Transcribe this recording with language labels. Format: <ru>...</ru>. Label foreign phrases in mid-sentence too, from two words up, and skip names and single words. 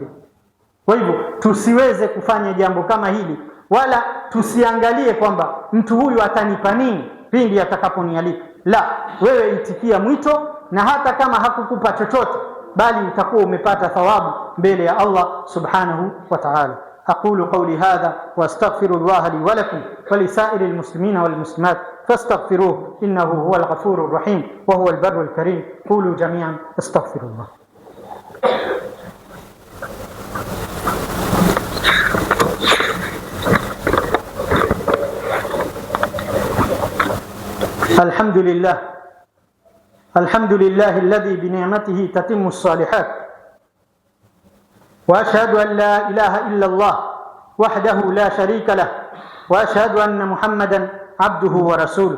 <sw>Kwa hivyo tusiweze kufanya jambo kama hili, wala tusiangalie kwamba mtu huyu atanipa nini pindi atakaponialika. La, wewe itikia mwito, na hata kama hakukupa chochote, bali utakuwa umepata thawabu mbele ya Allah</sw> <ar>سبحانه وتعالى. أقول قولي هذا وأستغفر الله لي ولكم ولسائر المسلمين والمسلمات فاستغفروه إنه هو الغفور الرحيم وهو البر الكريم. قولوا جميعا استغفر الله. الحمد لله الذي بنعمته تتم الصالحات، وأشهد أن لا إله إلا الله وحده لا شريك له، وأشهد أن محمدا عبده ورسوله.</ar>